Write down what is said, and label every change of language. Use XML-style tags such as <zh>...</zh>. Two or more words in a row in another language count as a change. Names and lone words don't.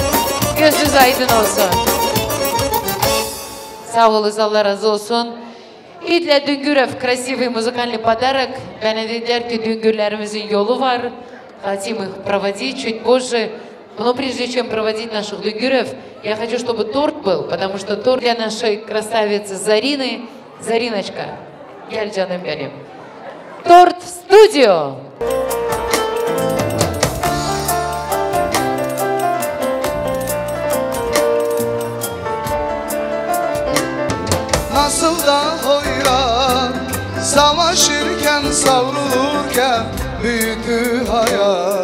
<tr>Gözünüz aydın olsun. Sağ olun, Allah razı olsun.</tr> <ru>İdle Düngürov красивый музыкальный подарок.</ru> <tr>Bana dediler ki Düngürlerimizin yolu var.</tr> <ru>Хотим их проводить чуть позже. Но прежде чем проводить наших Düngürov, я хочу, чтобы торт был, потому что торт для нашей красавицы Зарины. Зариночка,</ru> <tr>gel canım benim.</tr> <ru>Торт в студию!</ru> <tr>Nasıl da hoyrat savaşırken savrulurken büyüdü hayat.</tr>